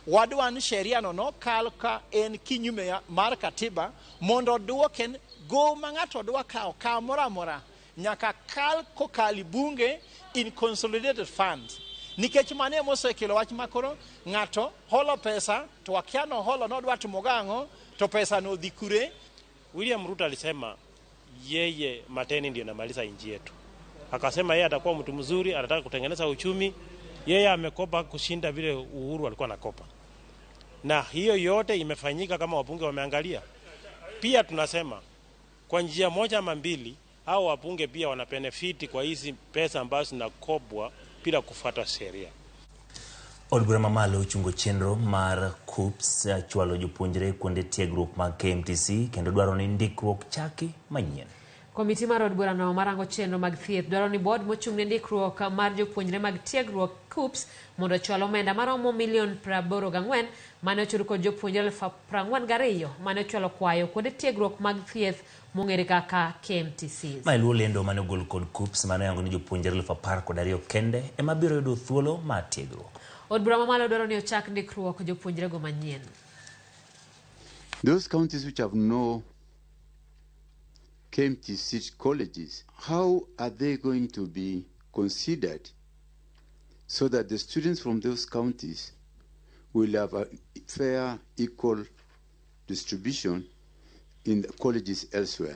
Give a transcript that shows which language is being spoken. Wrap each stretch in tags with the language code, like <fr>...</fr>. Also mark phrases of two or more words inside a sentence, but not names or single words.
<luo>wadwa ni sheria no kal ka en kinyume mar katiba mondo duoken go mang'ato dwa kao mora mora nyaka kal kokali bunge</luo> <en>in consolidated funds</en> <luo>nikech mane mosekelo wach makoro ng'ato holo pesa to wakiano holo no dwa timo gang'o to pesa no dhikure.</luo> <sw>William Ruto alisema yeye mateni ndio namaliza nchi yetu. Akasema yeye atakuwa mtu mzuri, anataka kutengeneza uchumi. Yeye amekopa kushinda vile Uhuru alikuwa anakopa. Na hiyo yote imefanyika kama wabunge wameangalia. Pia tunasema kwa njia moja ama mbili hao wabunge pia wana benefit kwa hizi pesa ambazo zinakopwa bila kufuata sheria.</sw> <luo>Od bura mamalo chungo chenro mar KUPS chwalo jopuonjre kuonde tiegruok mag KMTC kendo dwaro ni ndikruok chaki manyien. Komiti mar od bura no marango chenro mag thieth dwaro ni board mochung'ne ndikruok mar jopuonjre mag tiegruok KUPS mondo chwal omenda maromo $84,000 mane ochul kod jopuonjre 42,000 mane ochwalo kwayo kuonde tiegruok mag thieth mong'ere kaka KMTCs. Ma iluwo lendo mane ogol kod KUPS mane yango ni jopuonjre 12,000 kende ema biro yudo thuolo mar tiegruok. Od bura mamalo dwaro ni ochak ndikruok jopuonjre go manyien.</luo> <en>Those counties which have no KMTC colleges, how are they going to be considered so that the students from those counties will have a fair, equal distribution in the colleges elsewhere?</en>